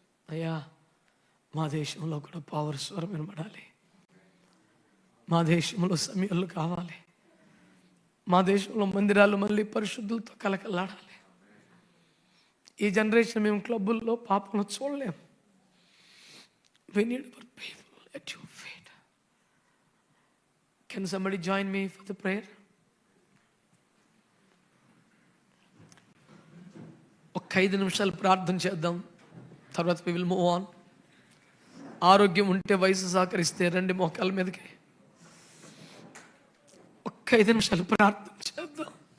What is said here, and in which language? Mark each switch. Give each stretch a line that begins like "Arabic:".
Telugu: అయ్యా మా దేశంలో కూడా పవర్ స్వరం వినబడాలి, మా దేశంలో సమయాలు కావాలి, మా దేశంలో మందిరాలు మళ్ళీ పరిశుద్ధులతో కలకలాడాలి. ఈ జనరేషన్ మేము క్లబ్బుల్లో పాపంలో చూడలేము.
English: We need our people at your feet. Can somebody join me for the prayer?
Telugu: ఒక 5 నిమిషాలు ప్రార్థన చేద్దాం, తర్వాత
English: we will move on.
Telugu: ఆరోగ్యం ఉంటే, వయసు సహకరిస్తే రండి మోకాళ్ళ మీదకి. ఒక 5 నిమిషాలు ప్రార్థన చేద్దాం.